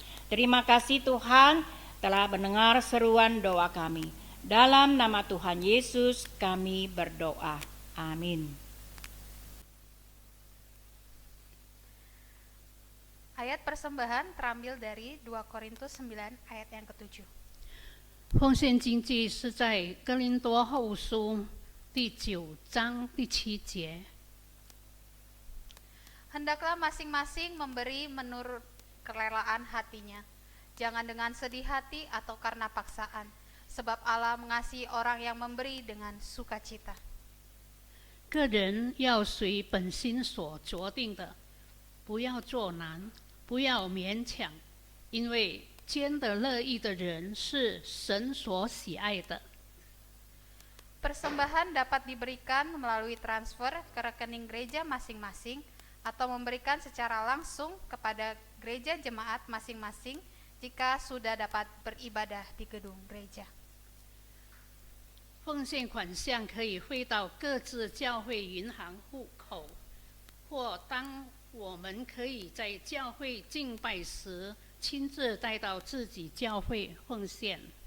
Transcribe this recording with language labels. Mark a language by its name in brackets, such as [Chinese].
[Indonesian] Terima kasih Tuhan telah mendengar seruan doa kami. Dalam nama Tuhan Yesus kami berdoa. Amin. Ayat persembahan terambil dari 2 Korintus 9 ayat yang ke-7. [Chinese] 奉献经济是在哥林多后书第9章第7节。 [Indonesian] Hendaklah masing-masing memberi menurut kerelaan hatinya, jangan dengan sedih hati atau karena paksaan, sebab Allah mengasihi orang yang memberi dengan sukacita. [Chinese] 个人要随本心所决定的，不要做难，不要勉强，因为捐得乐意的人是神所喜爱的。 [Indonesian] Persembahan dapat diberikan melalui transfer ke rekening gereja masing-masing atau memberikan secara langsung kepada gereja jemaat masing-masing jika sudah dapat beribadah di gedung gereja. [Chinese] 奉献款项可以汇到各自教会银行户口，或当我们可以在教会敬拜时亲自带到自己教会奉献。